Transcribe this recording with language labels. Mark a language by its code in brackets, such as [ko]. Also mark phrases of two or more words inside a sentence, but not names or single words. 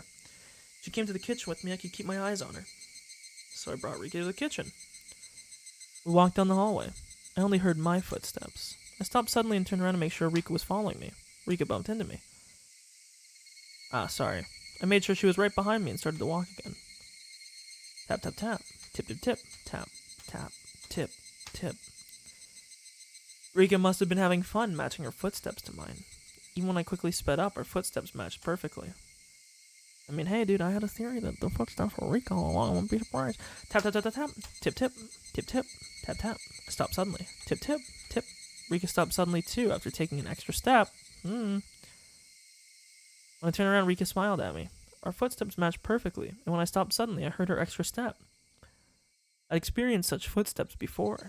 [en] She came to the kitchen with me, I could keep my eyes on her. So I brought Rika to the kitchen. We walked down the hallway. I only heard my footsteps. I stopped suddenly and turned around to make sure Rika was following me. Rika bumped into me. Sorry. I made sure she was right behind me and started to walk again. Tap, tap, tap. Tip, tip, tip. Tap, tap, tip, tip. Rika must have been having fun matching her footsteps to mine. Even when I quickly sped up, our footsteps matched perfectly. I mean, hey, dude, I had a theory that the footsteps were Rika all along. I wouldn't be surprised. Tap, tap, tap, tap, tap. Tip, tip. Tip, tip. Tap, tap. I stopped suddenly. Tip, tip. Tip. Rika stopped suddenly, too, after taking an extra step. When I turned around, Rika smiled at me. Our footsteps matched perfectly, and when I stopped suddenly, I heard her extra step. I'd experienced such footsteps before.